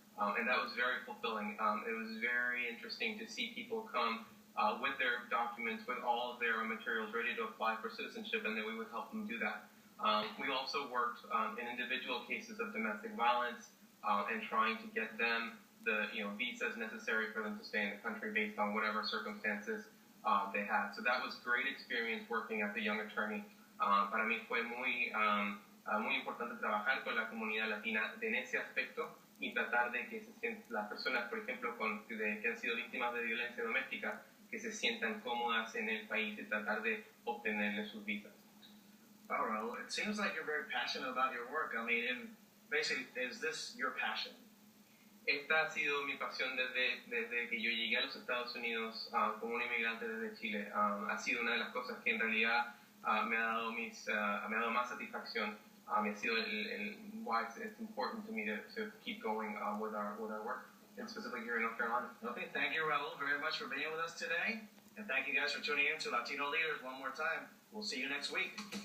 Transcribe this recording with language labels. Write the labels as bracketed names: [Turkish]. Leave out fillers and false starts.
[English] And that was very fulfilling. It was very interesting to see people come with their documents, with all of their materials ready to apply for citizenship, and then we would help them do that. We also worked in individual cases of domestic violence and trying to get them the visas necessary for them to stay in the country based on whatever circumstances they had. So that was great experience working as a young attorney. [Spanish] Para mí fue muy importante trabajar con la comunidad latina en ese aspecto y tratar de que las personas, por ejemplo, que han sido víctimas de violencia doméstica, que se sientan cómodas en el país y tratar de obtenerle sus visas. [English] All right. It seems like you're very passionate about your work. I mean, basically, is this your passion? [Spanish] Esta ha sido mi pasión desde que yo llegué a los Estados Unidos como un inmigrante desde Chile. Ha sido una de las cosas que en realidad me ha dado más satisfacción. Ha sido [English] why it's important to me to keep going with our work, and specifically here in North Carolina. Okay, thank you, Raul, very much for being with us today. And thank you guys for tuning in to Latino Leaders one more time. We'll see you next week.